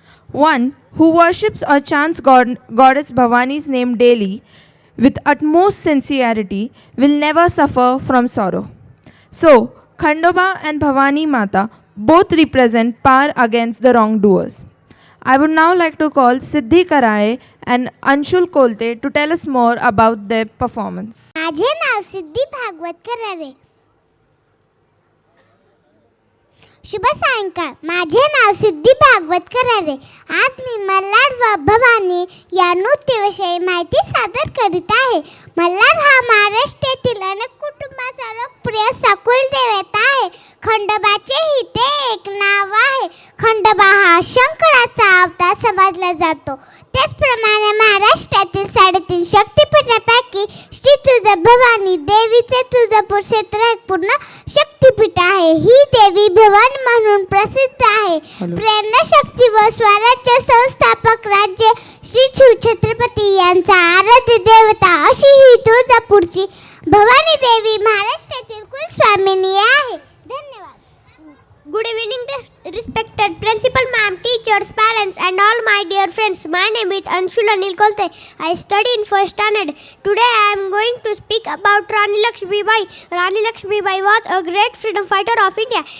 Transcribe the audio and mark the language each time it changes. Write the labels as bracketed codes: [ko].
[en] One who worships or chants goddess Bhavani's name daily with utmost sincerity will never suffer from sorrow. So, Khandoba and Bhavani Mata both represent power against the wrongdoers. I would now like to call Siddhi Karale and Anshul Kolte to tell us more about their performance. [mr] माझे नाव सिद्धी भागवत करारे. शुभ सायंकाळ. माझे नाव सिद्धी भागवत करारे. आज मी मल्हार व भवानी या नृत्याविषयी माहिती सादर करीत आहे. मल्हार हा महाराष्ट्रातील अनेक कुटुंबाचा लोकप्रिय सकुल देवता आहे. खंडोबाचेही ते एक नाव आहे. खंडोबा हा शंकराचा अवतार समजला जातो. त्याचप्रमाणे महाराष्ट्रातील 3.5 शक्तिपीठापैकी श्री तुळजाभवानी देवीचे तुळजापूर क्षेत्र एक पूर्ण शक्तिपीठ आहे. ही देवी भवानी म्हणून प्रसिद्ध आहे. प्रेरणा शक्ती व स्वराज्य संस्थापक राज्य श्री शिवछत्रपती यांचा आराध्य देवता अशी ही तुळजापूरची भवानी देवी महाराष्ट्रातील कुलस्वामिनी आहे. धन्यवाद. [en] Good evening, respected principal ma'am, teachers, parents and all my dear friends. My name is Anshul Anil Kolte. I study in first standard. Today I am going to speak about Rani Lakshmi Bai. Rani Lakshmi Bai was a great freedom fighter of India.